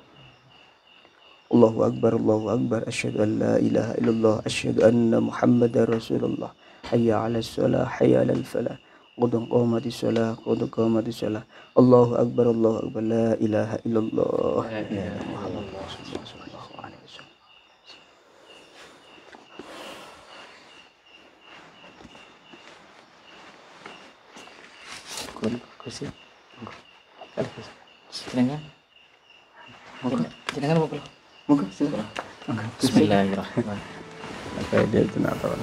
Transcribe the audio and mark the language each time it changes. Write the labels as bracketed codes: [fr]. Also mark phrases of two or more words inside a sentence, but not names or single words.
[ar] الله أكبر، الله أكبر. أشهد أن لا إله إلا الله، أشهد أن محمدا رسول الله. حي على الصلاة، حي على الفلاح. قد قامت الصلاة، قد قامت الصلاة. الله أكبر، الله أكبر. لا إله إلا الله. لا إله محمد رسول الله صلى الله عليه وسلم. [id] Kursi. [jv] Jenengan. Jenengan mau [id] Moga silakan. [ar] Bismillahirrahmanirrahim. [ms] Apa dia itu nak tahu?